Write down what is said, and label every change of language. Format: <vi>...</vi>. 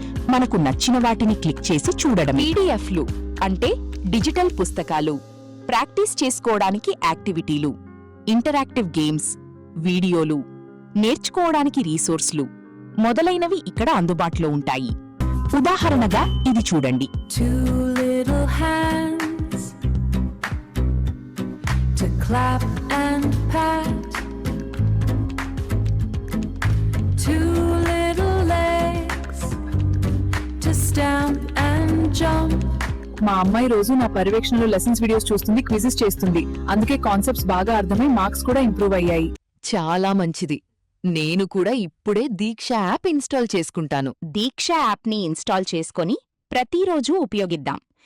<te>మనకు నచ్చిన వాటిని క్లిక్ చేసి చూడడం. PDFలు అంటే డిజిటల్ పుస్తకాలు, ప్రాక్టీస్ చేసుకోవడానికి యాక్టివిటీలు, ఇంటరాక్టివ్ గేమ్స్, వీడియోలు, నేర్చుకోవడానికి రీసోర్స్లు మొదలైనవి ఇక్కడ అందుబాటులో ఉంటాయి. ఉదాహరణగా ఇది చూడండి.</te> <en>Hands to clap and pat, 2 little legs to stamp and jump.</en> <te>మా అమ్మాయి రోజు నా పర్యవేక్షణలో లెసన్స్ వీడియోస్ చూస్తుంది, క్విజెస్ చేస్తుంది. అందుకే కాన్సెప్ట్స్ బాగా అర్థమై మార్క్స్ కూడా ఇంప్రూవ్ అయ్యాయి. చాలా మంచిది. నేను కూడా ఇప్పుడే దీక్ష యాప్ ఇన్స్టాల్ చేసుకుంటాను. దీక్ష యాప్ని ఇన్స్టాల్ చేసుకొని ప్రతిరోజూ ఉపయోగిద్దాం.</te>